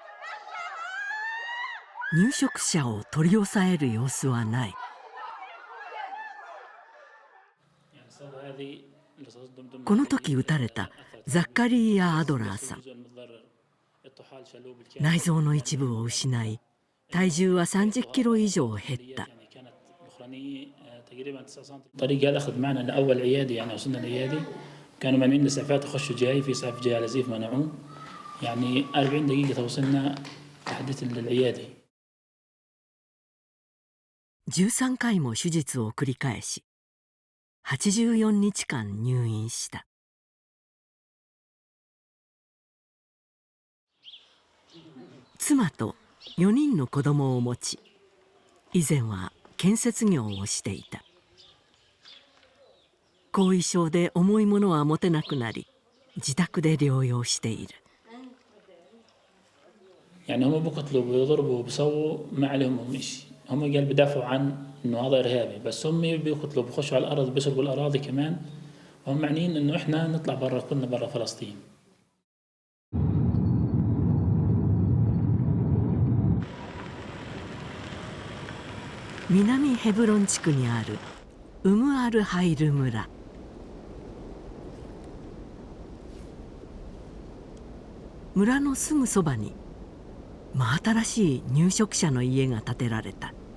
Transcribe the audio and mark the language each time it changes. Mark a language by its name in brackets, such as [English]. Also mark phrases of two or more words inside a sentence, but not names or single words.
[Japanese] 入植者を取り押さえる様子はない。この時撃たれたザッカリーヤ・アドラーさん。内臓の一部を失い、体重は30キロ以上減った。 [Arabic] كانوا مانعين الإسعافات يخشوا جاي في إسعاف جاي على زيف منعوه يعني 40 دقيقة توصلنا تحديث للعيادة [Japanese] 13 回も手術を繰り返し84日間入院した。妻と4人の子供を持ち、以前は建設業をしていた。後遺症で重いものは持てなくなり、自宅で療養している。 [Arabic] يعني هم بيقتلوا بيضربوا بيسووا ما عليهم هم شيء، هم قال بدافعوا عن انه هذا ارهابي، بس هم بيقتلوا بيخشوا على الارض بيسرقوا الاراضي كمان، وهم معنيين انه احنا نطلع برا كلنا برا فلسطين. [Japanese] 南ヘブロン地区にあるウムアルハイル村。村のすぐそばに真新しい入植者の家が建てられた。